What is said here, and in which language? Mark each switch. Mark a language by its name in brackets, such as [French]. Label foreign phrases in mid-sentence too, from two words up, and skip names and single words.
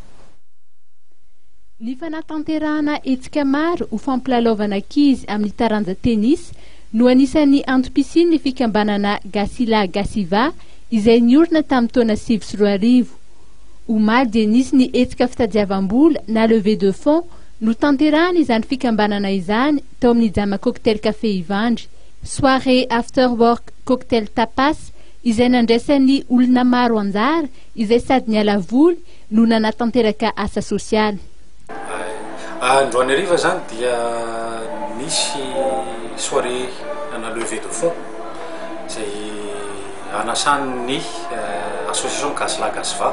[Malagasy] Ny fanatanterahana hetsika maro ho fampilalaovana ankizy amin'ny taranja tenisy no anisan'ny antom-pisiany ny fikambanana Gasila Gasiva izay niorina tamin'ny taona 2010. Omaly dia nisy ny hetsika fitadiavam-bola na [French] levée de fonds [Malagasy] no tanterahana izany fikambanana izany tao amin'ny Jama Cocktail Café Ivandry. Soirée [English] after work [Malagasy] cocktail tapas izay nandraisan'ny olona maro anjara izay sady niala voly no nanatanteraka asa sosialy. Androany ariva zany dia nisy soirée ana [French] levée de fonds [Malagasy] zay anasan'ny association Gasla Gasva